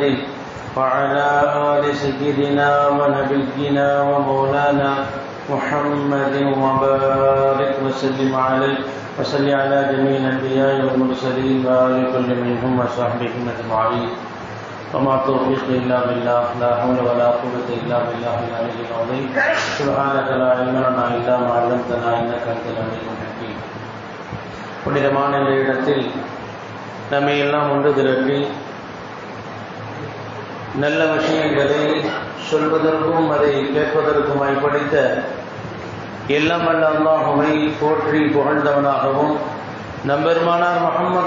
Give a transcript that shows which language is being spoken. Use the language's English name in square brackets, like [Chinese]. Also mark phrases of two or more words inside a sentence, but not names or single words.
[Arabic] وعلى آل سيدنا ونبينا ومولانا محمد وبارك وسلم عليه وصل على جميع الأنبياء والمرسلين وآل كل منهم وصحبهم أجمعين وما توفيقي إلا بالله لا حول ولا قوة إلا بالله العلي العظيم سبحانك لا علم لنا إلا ما علمتنا إنك أنت العليم الحكيم [Tamil] புனிதமான இந்த இடத்தில் நம்மை எல்லாம் ஒன்று திரட்டி நல்ல விஷயங்களை சொல்வதற்கும் அதை கேட்பதற்குமாய் படித்த எல்லாம் வல்ல அல்லாஹ்வை போற்றி புகழ்ந்தவனாகவும் நம்பெருமானார் முஹம்மது